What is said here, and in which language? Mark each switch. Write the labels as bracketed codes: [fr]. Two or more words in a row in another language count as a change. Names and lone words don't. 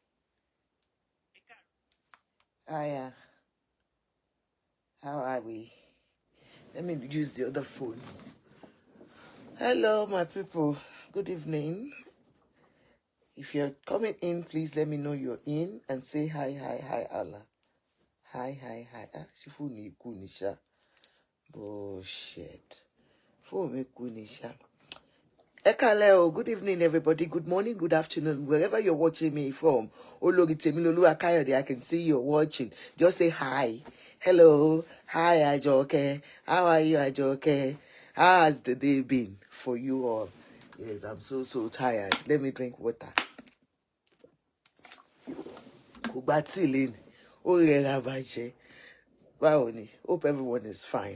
[en] Hiya. How are we? Let me use the other phone. Hello, my people. Good evening. If you're coming in, please let me know you're in and say hi, hi, hi, Allah. Hi, hi, hi. Ah, she phone me kunisha. Bullshit. Phone me kunisha. Ekaleo, good evening, everybody. Good morning, good afternoon, wherever you're watching me from. Ologi Temilolu Akayode, I can see you're watching. Just say hi. Hello. Hi, Ajoke. How are you, Ajoke? How has the day been for you all? Yes, I'm so tired. Let me drink water. Kubatilin. Hope everyone is fine.